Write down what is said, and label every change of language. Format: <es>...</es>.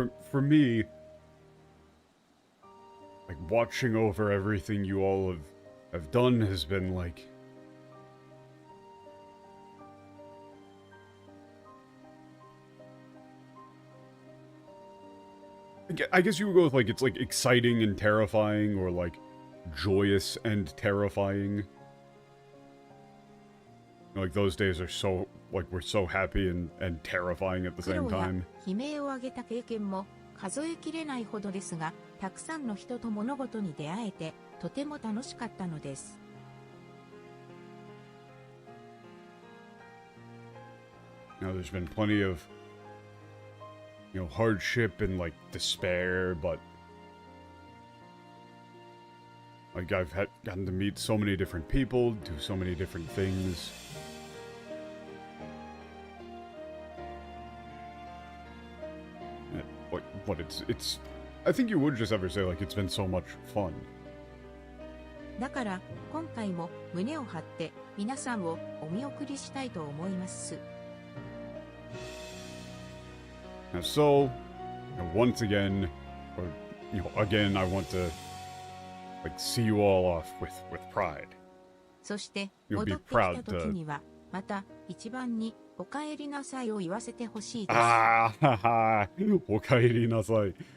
<en>For me, like watching over everything you all have done has been like I guess you would go with like it's like exciting and terrifying or like joyous and terrifying. Like those days are so like we're so happy and terrifying at the same time.</en> <ja>悲鳴を上げた経験も数えきれないほどですが、たくさんの人と物事に出会えてとても楽しかったのです。</ja> <en>Now there's been plenty of hardship and like despair, but like I've gotten to meet so many different people, do so many different things. What it's I think you would just ever say like it's been so much fun.</en> <ja>だから今回も胸を張って皆さんをお見送りしたいと思います。</ja> <en>Now, so once again, or again, I want to like see you all off with pride.</en> <ja>そして戻ってきた時にはまた一番にお帰りなさいを言わせてほしいです。 Ah, haha, お帰りなさい.</ja>